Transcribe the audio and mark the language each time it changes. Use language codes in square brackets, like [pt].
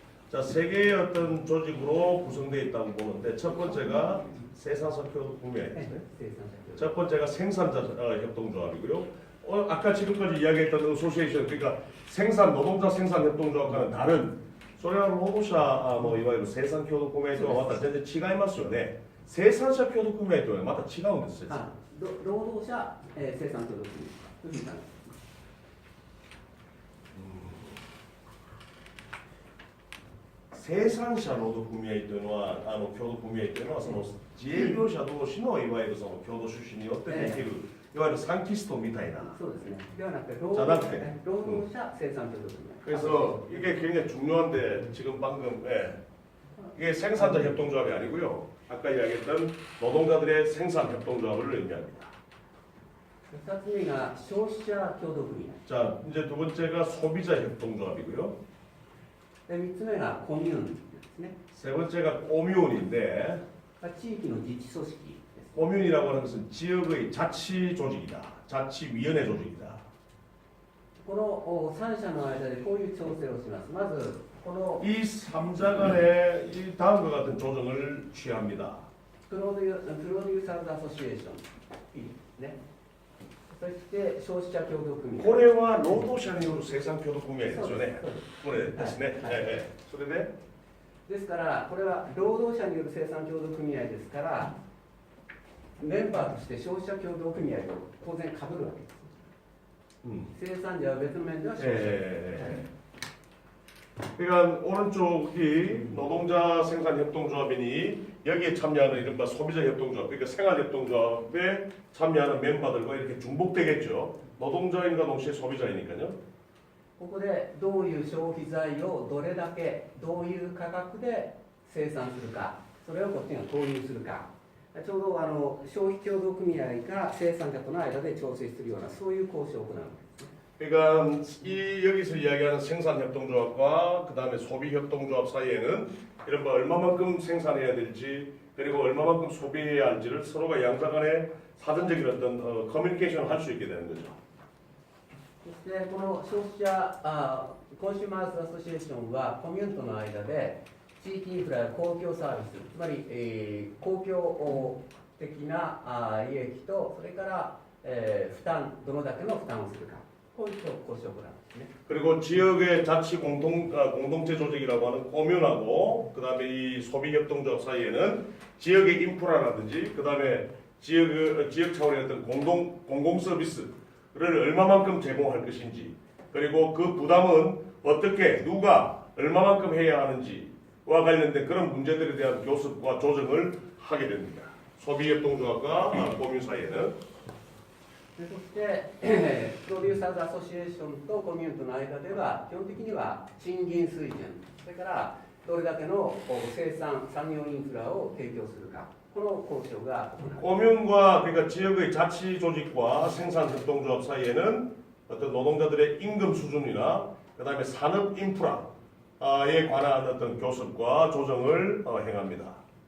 [ko] 자, 세 개의 어떤 조직으로 구성되어 있다고 보는데 첫 번째가 생산자 [ja] 協同組合ですね. 生産者。 [ko] 첫 번째가 생산자 협동조합이고요. 아까 지금까지 이야기했던 어소시에이션, 그러니까 노동자 생산 협동조합과는 다른 소련 노동자 뭐 [ja] いわゆる生産協同組合とはまた全然違いますよね. 생산자協同組合とはまた違うんですよ. 労働者、生産協同組合というふうに考えます。 생산자労働組合というのは協同組合というのはその自営業者同士のいわゆるその共同出資によってできるいわゆるサンキストみたいな. そうですね。ではなくて、じゃなくて労働者生産協同組合。 [ko] 그래서 이게 굉장히 중요한데 지금 방금 이게 생산자 협동조합이 아니고요. 아까 이야기했던 노동자들의 생산 협동조합을 의미합니다. [ja] 2つ目が消費者協同組合。 [ko] 자, 이제 두 번째가 소비자 협동조합이고요. [ja] で3つ目がコミューンですね。 [ko] 세 번째가 꼬뮌인데 [ja] 地域の自治組織です。 [ko] 꼬뮌이라고 하는 것은 지역의 자치 조직이다. 자치위원회 조직이다. [ja] この3者の間でこういう調整をします。まずこの [ko] 이 3자 간에 이 다음과 같은 조정을 취합니다. [ja] プロデューサーズアソシエーション P ね。そして消費者協同組合。 [ko] 고래와 노동자 [ja] による生産協同組合ですよね。そうです。これですね。それでですからこれは労働者による生産協同組合ですからメンバーとして消費者協同組合を当然かぶるわけです。生産者は別の面では消費者。 [ko] 그러니까 오른쪽이 노동자 생산협동조합이니 여기에 참여하는 이른바 소비자 협동조합, 그러니까 생활협동조합에 참여하는 멤버들과 이렇게 중복되겠죠. 노동자인과 동시에 소비자이니까요. [ja] ここでどういう消費財をどれだけどういう価格で生産するか、それをこっちが投入するか、ちょうど消費協同組合が生産者との間で調整するようなそういう交渉を行うわけですね。 [ko] 그러니까 이 여기서 이야기하는 생산협동조합과 그 다음에 소비협동조합 사이에는 이른바 얼마만큼 생산해야 될지 그리고 얼마만큼 소비해야 할지를 서로가 양자 간에 사전적인 어떤 커뮤니케이션을 할 수 있게 되는 거죠. [ja] そしてこの消費者コンシューマーズアソシエーションはコミューントの間で地域インフラや公共サービス、つまり、公共的な利益とそれから、負担どのだけの負担をするか、こういう交渉を行うんですね。 [ko] 그리고 지역의 자치 공동체 조직이라고 하는 코뮌하고 그 다음에 이 소비협동조합 사이에는 지역의 인프라라든지 그 다음에 지역 차원의 어떤 공공 서비스를 얼마만큼 제공할 것인지 그리고 그 부담은 어떻게 누가 얼마만큼 해야 하는지와 관련된 그런 문제들에 대한 교섭과 조정을 하게 됩니다. 소비협동조합과 코뮌 사이에는 [ja] そしてプロデューサーズアソシエーションとコミューントの間では基本的には賃金水準、それからどれだけの生産産業インフラを提供するか、この交渉が行われます。 [ko] 코뮌과 그러니까 지역의 자치 조직과 생산협동조합 사이에는 어떤 노동자들의 임금 수준이나 그 다음에 산업 인프라에 관한 어떤 교섭과 조정을 행합니다.